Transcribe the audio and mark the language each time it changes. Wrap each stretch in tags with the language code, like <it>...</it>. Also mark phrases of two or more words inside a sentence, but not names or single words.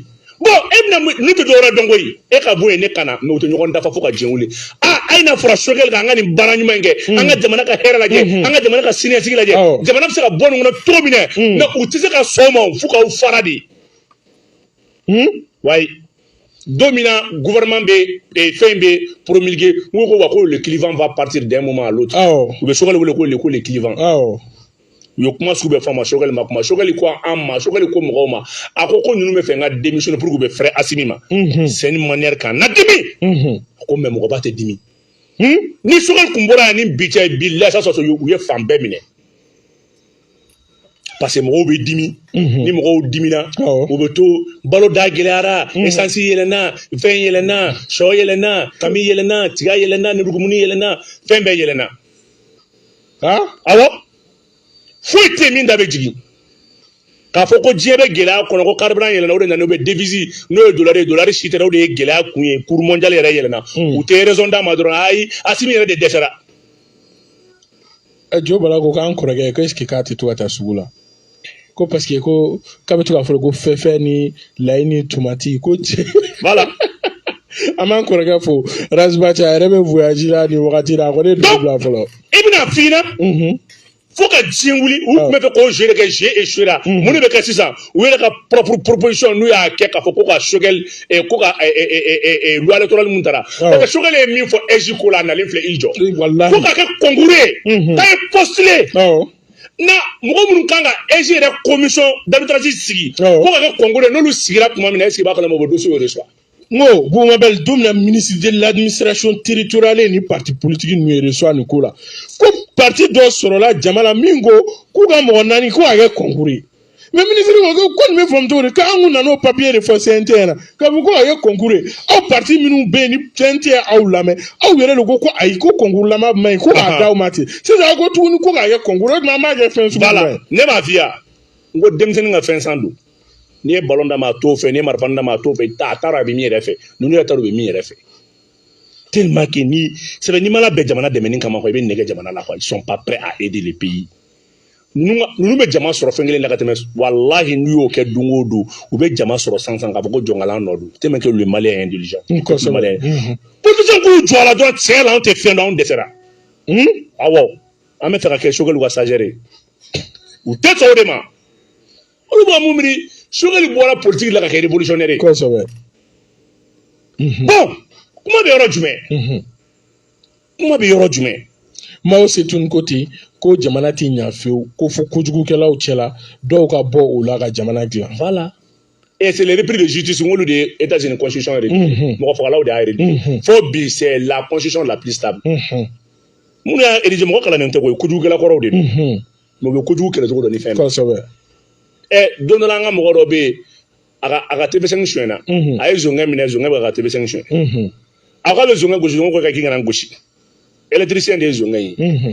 <bm>bon e bɛna ne tɛ dɔwɛrɛ dɔn koyi e ka bɔ yen ne ka na mais u tɛ ɲɔgɔn dafa fo ka diɲɛ wuli a ye n'a fɔra Choguel kan an ka nin baara ɲuman in kɛ an ka jamana ka hɛrɛ lajɛ an ka jamana ka siniɲɛsigi lajɛ jamana bɛ se ka bɔ nin kɔnɔ cogo min na mais u tɛ se ka sɔn o ma fo k'aw fara de wayi don min na gouvernement bɛ fɛn bɛ promulgué n ko wa ko</bm> <fr>le clivant va partir d'un moment à l'autre</fr> <bm>u bɛ Choguel wele ko</bm> <fr>le clivant</fr> <bm>u ye kuma sugu bɛɛ fɔ a ma Choguel ma kuma Choguel ko an ma Choguel ko mɔgɔw ma a ko ninnu bɛ fɛ n ka démissionner pour que u bɛ fɛrɛ Assimi ma</bm> <fr>c'est une manière</fr> <bm>k'an ladimi a ko mais mɔgɔba tɛ dimi ni Choguel tun bɔra yan ni bi cɛ bilahi ça sɔrɔ u ye fan bɛɛ minɛ parce que mɔgɔw bɛ dimi ni mɔgɔw dimina u bɛ to balo da gɛlɛyara essence yɛlɛnna fɛn yɛlɛnna sɔ yɛlɛnna kami yɛlɛnna tiga yɛlɛnna nɛrɛgumuni yɛlɛnna fɛn bɛɛ yɛlɛnna awɔ foyi tɛ min da bɛ jigin k'a fɔ ko diɲɛ bɛ gɛlɛya kɔnɔ ko carburant yɛlɛnna o de nana o bɛ devise n'o ye dollar si tɛ o de ye gɛlɛya kun ye</bm> <fr>cours mondial</fr> <bm>yɛrɛ yɛlɛnna u tɛ raison d'a ma dɔrɔn ayi Assimi yɛrɛ de dɛsɛra Jo Bala ko k'an kɔrɔkɛ ko</bm> <fr>est-ce que</fr> <bm>k'a tɛ to ka taa sugu la ko</bm> <fr>parce que</fr> <bm>ko k'a bɛ to k'a fɔ ko fɛfɛ ni layi ni tomati ko cɛ voilà an b'an kɔrɔkɛ fo Rasbati a yɛrɛ bɛ voyage la nin wagati la a ko ne don bila fɔlɔ i bɛna f'i ɲɛna fo ka diɲɛ wuli u tun bɛ fɛ k'o jeu de kɛ</bm> <fr>jeu échoué</fr> <bm>la mun de bɛ kɛ sisan u yɛrɛ ka</bm> <fr>propre proposition</fr> <bm>n'u y'a kɛ k'a fɔ ko ka Choguel ko ka</bm> <fr>loi électorale</fr> <bm>mun taara parce que Choguel ye min fɔ EJ ko la a nalen filɛ i jɔ fo ka kɛ concours ye k'a ye postulé na mɔgɔ minnu kan ka EG yɛrɛ</bm> <fr>commission d'arbitrage</fr> <bm>sigi ko ka kɛ concours n'olu sigira tuma min na</bm> <fr>est ce que</fr> <bm>b'a kalama o dossier yɛrɛ reçoit ngo Boumabel don na</bm> <fr>ministre de l'administration territoriale</fr> <bm>ni</bm> <fr>parti politique</fr> <bm>nu reçoit ni ko la ko parti dɔ sɔrɔla jamana min ko k'u ka mɔgɔ naani ko a kɛ concours mais ministre ko ni bɛ faamu cogo di k'an kun nana o papier de fɔ CNT na k'a fɔ ko a kɛ concours aw parti minnu bɛ yen ni CNT aw lamɛn aw yɛrɛ de ko ayi ko concours lama man ɲi ko k'a d'aw ma ten sisan ko tuguni ko k'a kɛ concours o tuma an b'a kɛ fɛn sugu jumɛn ye. ne b'a f'i ye n ko denmisɛnnin ka fɛn san don n'i ye ballon d'a ma a t'o fɛ n'i ye marifani d'a ma a t'o fɛ a taara a bɛ min yɛrɛ fɛ ninnu yɛrɛ taara u bɛ min yɛrɛ fɛ</bm> <fr>tellement que</fr> <bm>ni sɛbɛn n'i ma labɛn jamana dɛmɛni kama quoi i bɛ nɛgɛ jamana la quoi</bm> <fr>ils sont pas prêts à aider le pays.</fr> <bm>Ninnu bɛ jama sɔrɔ fɛn kelen la ka tɛmɛ walahi n'u y'o kɛ don o don u bɛ jama sɔrɔ sansan k'a fɔ ko jɔnkalan nɔ don</bm> <fr>tellement que le malien est intelligent.</fr> <bm>politicien k'u jɔ a la dɔrɔn tiɲɛ la anw tɛ fɛn dɔn anw dɛsɛra awɔ an bɛ fɛ ka kɛ Sogɛli ka stagiaire ye u tɛ sɔn o de ma olu b'a mun miiri Sogɛli bɔra politique la ka kɛ révolutionnaire ye. kosɛbɛ. bon kuma bɛ yɔrɔ jumɛn kuma bɛ yɔrɔ jumɛn. Mao Zedong ko ten ko jamana ti ɲa fiyewu ko fo kojugukɛlaw cɛla dɔw ka bɔ o la ka jamana dilan. Voilà.</bm> <fr>Et c'est les repris de justice ngolu de États-Unis constitution rédigée.</fr> <bm>Mɔgɔ fagalaw de y'a rédigé. Fo bi</bm> <fr>c'est la constitution la plus stable.</fr> <bm>Mun y'a rédigé mɔgɔ kalannen tɛ koyi kojugukɛla kɔrɔw de don. Mais u bɛ kojugu kɛlɛ cogo dɔ ni fɛn bɛɛ. kosɛbɛ. Don dɔ la an ka mɔgɔ dɔ bɛ yen a ka TV5 suyɛnna a ye zɔngɛ minɛ zɔngɛ bɛ ka TV5 suyɛn. A ko a bɛ zɔngɛ gosi zɔngɛ ko k'i kana gosi. Électricien de ye zɔngɛ ye.</bm>